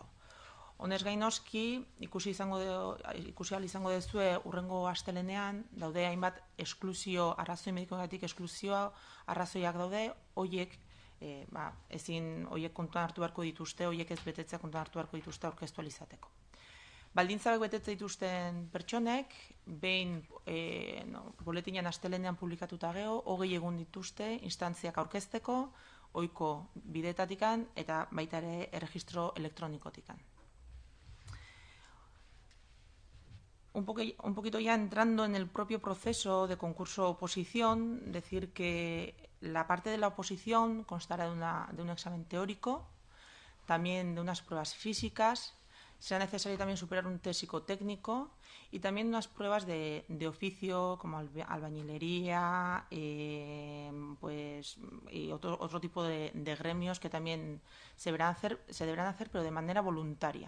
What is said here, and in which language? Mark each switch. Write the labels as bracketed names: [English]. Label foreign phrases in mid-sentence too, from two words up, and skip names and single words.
[Basque] Honez gain noski, ikusi ahal izango dezue hurrengo astelenean, daude hainbat esklusio, arrazoi medikoagatik esklusioa, arrazoiak daude, horiek ezin horiek kontuan hartu beharko dituzte, horiek ez betetzea kontuan hartu beharko dituzte aurkeztu ahal izateko. Baldintzak betetze dituzten pertsonek, behin boletinean astelenean publikatuta gero, 20 egun dituzte instantziak aurkezteko, ohiko bideetatikan eta baita ere erregistro elektronikotikan. [Spanish] Un poquito ya entrando en el propio proceso de concurso-oposición, decir que la parte de la oposición constará de un examen teórico, también de unas pruebas físicas, será necesario también superar un test psicotécnico y también unas pruebas de oficio como albañilería y otro tipo de gremios que también se deberán hacer pero de manera voluntaria.